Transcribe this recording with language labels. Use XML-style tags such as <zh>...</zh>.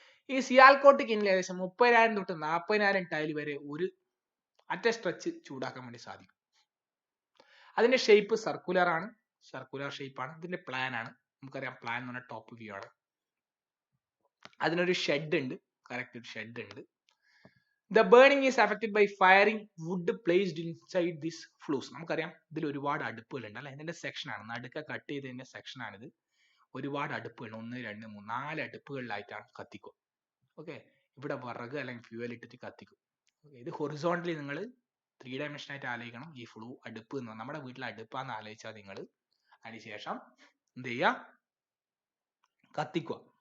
<ml>ഈ സിയാൽകോട്ട് കിന്നിൽ ഏകദേശം 30,000 തൊട്ട് 40,000 ടൈൽ വരെ ഒരു അറ്റ സ്ട്രെച്ച് ചൂടാക്കാൻ വേണ്ടി സാധിക്കും. അതിന്റെ ഷേപ്പ് സർക്കുലർ ഷേപ്പ് ആണ്. ഇതിന്റെ പ്ലാൻ ആണ്, നമുക്കറിയാം പ്ലാൻ എന്ന് പറഞ്ഞാൽ ടോപ്പ് വ്യൂ ആണ്. അതിനൊരു ഷെഡ് ഉണ്ട്, കറക്റ്റ് ഒരു ഷെഡ് ഉണ്ട്.</ml> <en>The burning is affected by firing wood placed inside this flues.</en> <ml>നമുക്കറിയാം ഇതിൽ ഒരുപാട് അടുപ്പുകളുണ്ട് അല്ലെ, ഇതിന്റെ സെക്ഷൻ ആണ്, നടുക്ക കട്ട് ചെയ്തതിന്റെ സെക്ഷൻ ആണിത്. ഒരുപാട് അടുപ്പുകൾ, 1 2 3 4 അടുപ്പുകളിലായിട്ടാണ് കത്തിക്കുക. ഓക്കെ, ഇവിടെ വിറക് അല്ലെങ്കിൽ ഫ്യൂവൽ ഇട്ടിട്ട് കത്തിക്കും. ഇത് ഹൊറിസോണ്ടലി നിങ്ങൾ 3 dimension ആയിട്ട് ആലോചിക്കണം. ഈ ഫ്ലൂ അടുപ്പ് എന്ന് പറഞ്ഞാൽ നമ്മുടെ വീട്ടിലെ അടുപ്പാന്ന് ആലോചിച്ചാൽ നിങ്ങൾ അതിനുശേഷം എന്ത് ചെയ്യുക, കത്തിക്കുക.</ml>